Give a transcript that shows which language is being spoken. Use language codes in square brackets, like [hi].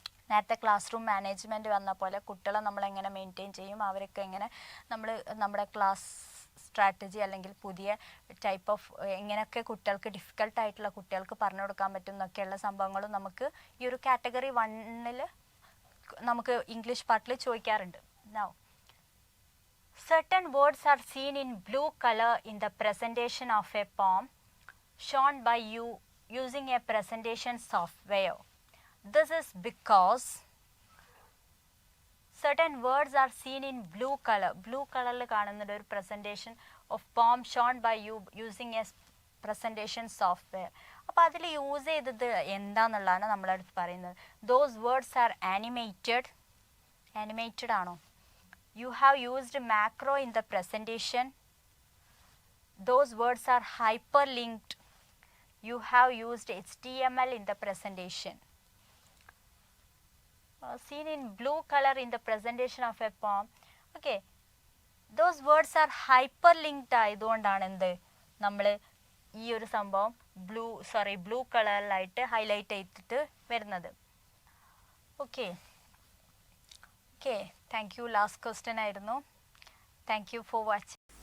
[ml] നേരത്തെ class room management വന്ന പോലെ കുട്ടികളെ നമ്മളെങ്ങനെ മെയിൻറ്റെയിൻ ചെയ്യും, അവരൊക്കെ എങ്ങനെ നമ്മുടെ ക്ലാസ് സ്ട്രാറ്റജി അല്ലെങ്കിൽ പുതിയ ടൈപ്പ് ഓഫ് എങ്ങനെയൊക്കെ കുട്ടികൾക്ക് ഡിഫിക്കൽട്ടായിട്ടുള്ള കുട്ടികൾക്ക് പറഞ്ഞു കൊടുക്കാൻ പറ്റും എന്നൊക്കെയുള്ള സംഭവങ്ങളും നമുക്ക് ഈ ഒരു കാറ്റഗറി 1 നമുക്ക് ഇംഗ്ലീഷ് പാർട്ടിൽ ചോദിക്കാറുണ്ട്. [en] Now, certain words are seen in blue color in the presentation of a poem shown by you using a presentation software. This is because certain words are seen in blue color. Blue color [ml] കാണുന്ന ഒരു [en] presentation of poem shown by you using a presentation software. [ml] അപ്പോൾ അതിൽ use ചെയ്തത് എന്താണെന്നുള്ളതാണ് നമ്മളടുത്ത് പറയുന്നത്. [en] Those words are animated ആണോ? You have used macro in the presentation. Those words are hyperlinked. You have used HTML in the presentation. Seen in blue color in the presentation of a poem. Okay, those words are hyperlinked [ml] ആയതുകൊണ്ടാണ് നമ്മൾ ഈ ഒരു സംഭവം blue കളറിലായിട്ട് highlight ചെയ്തിട്ട് വരുന്നത്. [en] Okay thank you. Last question [ml] ആയിരുന്നു. [en] Thank you for watching.